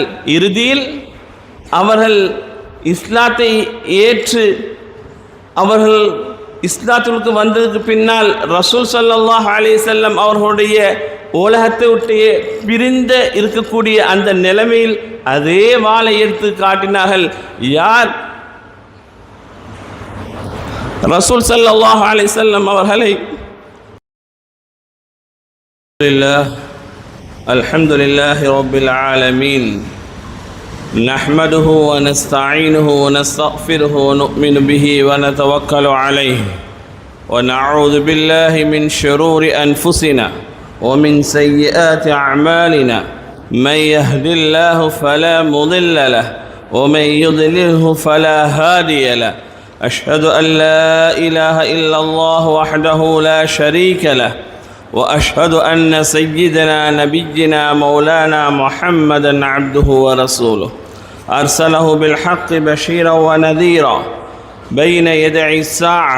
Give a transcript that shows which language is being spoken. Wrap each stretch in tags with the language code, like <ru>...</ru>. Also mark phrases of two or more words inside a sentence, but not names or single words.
<ta>இறுதியில் அவர்கள் இஸ்லாத்தை ஏற்று அவர்கள் இஸ்லாத்திற்கு வந்ததுக்கு பின்னால் ரசூல் ஸல்லல்லாஹு அலைஹி வஸல்லம் அவர்களுடைய உலகத்தை விட்டு பிரிந்த இருக்கக்கூடிய அந்த நிலைமையில் அதே வாளை எடுத்து காட்டினார்கள்.</ta> <ar>யார் رسول صلى الله عليه وسلم அவர்களை الحمد لله رب العالمين نحمده ونستعينه ونستغفره ونؤمن به ونتوكل عليه ونعوذ بالله من شرور أنفسنا ومن سيئات أعمالنا من يهد الله فلا مضل له ومن يضلله فلا هادي له أشهد أن لا إله إلا الله وحده لا شريك له وأشهد أن سيدنا نبينا مولانا محمدا عبده ورسوله أرسله بالحق بشيرا ونذيرا بين يدي الساعة.</ar>